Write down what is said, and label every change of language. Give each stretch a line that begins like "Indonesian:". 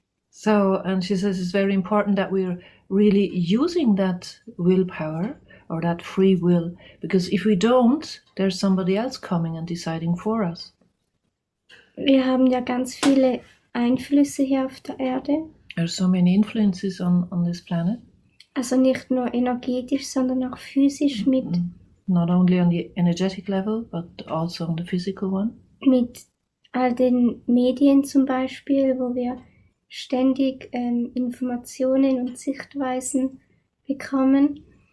English: So, and she says it's very important that we're really using that willpower or that free will, because if we don't, there's somebody else coming and deciding for us.
German: Wir haben ja ganz viele Einflüsse hier auf der Erde.
English: There's so many influences on this planet.
German: Also nicht nur energetisch, sondern auch physisch mit.
English: Not only on the energetic level, but also on the physical one.
German: Mit all den Medien zum Beispiel, wo wir ständig Informationen und Sichtweisen bekommen.